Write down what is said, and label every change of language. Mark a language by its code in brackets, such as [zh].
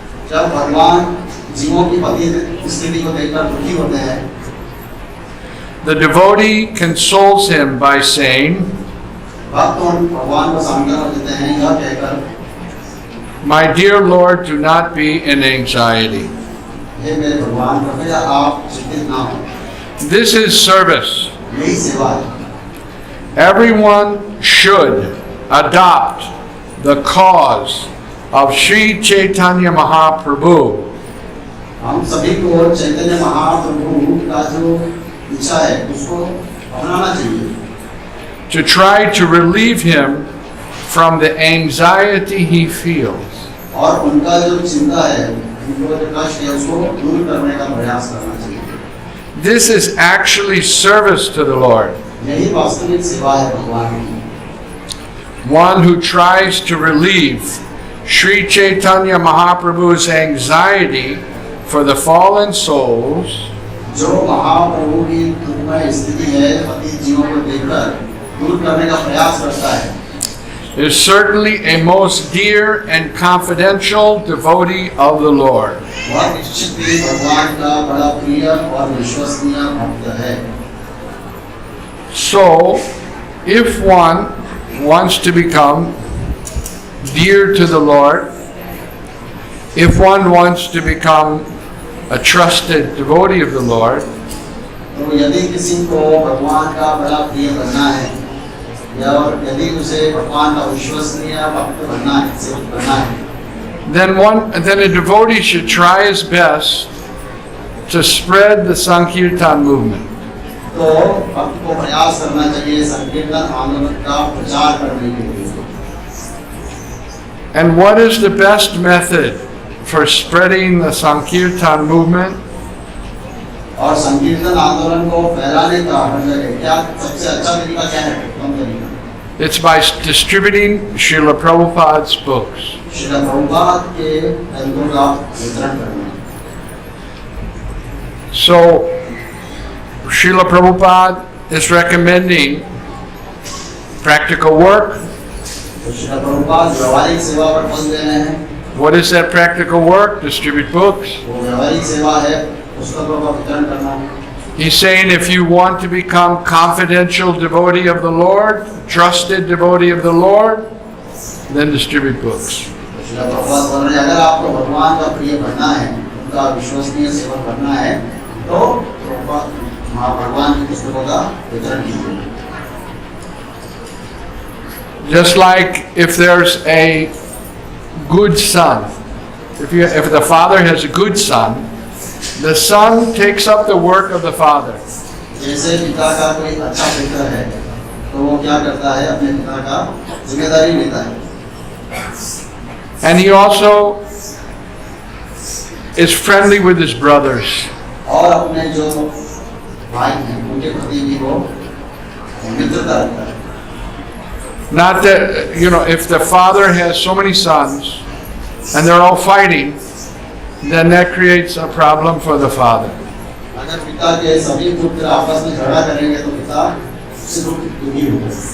[hi] जब भगवान जीवों की पतित स्थिति को देखकर दुखी होते हैं, [en] the devotee consoles him by saying, [hi] भक्त भगवान को सांत्वना देते हैं यह कहकर, [en] My dear Lord, do not be in anxiety. [hi] हे मेरे भगवान, कृपया आप चिंतित ना हो। [en] This is service. [hi] यही सेवा है। [en] Everyone should adopt the cause of Sri Chaitanya Mahaprabhu [hi] हम सभी को चैतन्य महाप्रभु का जो इच्छा है उसको अपनाना चाहिए, [en] to try to relieve him from the anxiety he feels. [hi] और उनका जो चिंता है, उनको जो कष्ट है, उसको दूर करने का प्रयास करना चाहिए। [en] This is actually service to the Lord. [hi] यही वास्तविक सेवा है भगवान की। [en] One who tries to relieve Sri Chaitanya Mahaprabhu's anxiety for the fallen souls [hi] जो महाप्रभु की दुखमय स्थिति है, पतित जीवों को देखकर दूर करने का प्रयास करता है, [en] is certainly a most dear and confidential devotee of the Lord. [hi] वह निश्चित ही भगवान का बड़ा प्रिय और विश्वसनीय भक्त है। [en] So, if one wants to become dear to the Lord, if one wants to become a trusted devotee of the Lord, [hi] तो यदि किसी को भगवान का बड़ा प्रिय बनना है या यदि उसे भगवान का विश्वसनीय भक्त बनना है, सेवक बनना है, [en] then a devotee should try his best to spread the Sankirtan movement. [hi] तो भक्त को प्रयास करना चाहिए संकीर्तन आंदोलन का प्रचार करने के लिए. [en] And what is the best method for spreading the Sankirtan movement? [hi] और संकीर्तन आंदोलन को फैलाने का क्या सबसे अच्छा तरीका क्या है? उत्तम तरीका. [en] It's by distributing Srila Prabhupada's books. [hi] Srila Prabhupada के ग्रंथों का वितरण करना. [en] So, Srila Prabhupada is recommending practical work. [hi] तो श्रील प्रभुपाद व्यवहारिक सेवा पर बल दे रहे हैं. [en] What is that practical work? Distribute books. [hi] वो व्यवहारिक सेवा है, पुस्तकों का वितरण करना. [en] He's saying if you want to become confidential devotee of the Lord, trusted devotee of the Lord, then distribute books. [hi] Srila Prabhupada बोल रहे हैं अगर आपको भगवान का प्रिय बनना है, उनका विश्वसनीय सेवक बनना है, तो भगवान की पुस्तकों का वितरण कीजिए. [en] Just like if there's a good son, if the father has a good son, the son takes up the work of the father. [hi] जैसे पिता का कोई अच्छा पुत्र है, तो वो क्या करता है? अपने पिता का जिम्मेदारी लेता है. [en] And he also is friendly with his brothers. [hi] और अपने जो भाई हैं, उनके प्रति भी वो मित्रता रखता है. [en] Not that, if the father has so many sons and they're all fighting, then that creates a problem for the father. [hi] अगर पिता के सभी पुत्र आपस में झगड़ा करेंगे तो पिता उससे दुखी होगा.